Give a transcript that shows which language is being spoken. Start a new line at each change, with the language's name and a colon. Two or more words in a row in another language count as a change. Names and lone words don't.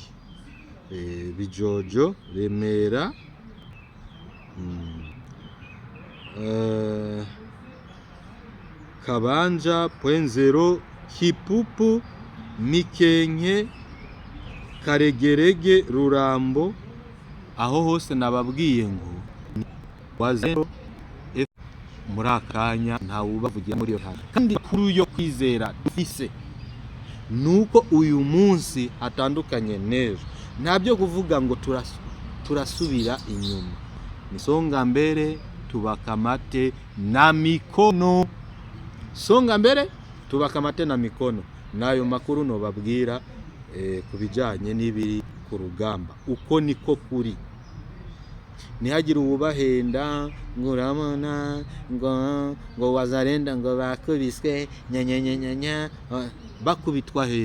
Kinyarwanda: Bijojo, Remera, Kabanja, Pwenzero, Kipupu, Mikenke, Karegerege, Rurambo, aho hose nababwiye ngo Wazalendo muri akanya nta wubavugira muri yo hano. Kandi kuri yo kwizera dufise nuko uyu munsi hatandukanye nejo, ntabyo kuvuga ngo turasubira inyuma.
Swahili: Nisonga mbere tubakamate na mikono. Songa mbere tubakamate na mikono.
Kinyarwanda: Nayo makuru no babwira kubijanye n'ibiri ku rugamba uko niko kuri. Nihagira ubahenda ngo uramona ngo Wazalendo ngo bakubiswe nyanyanyanya bakubitwa he.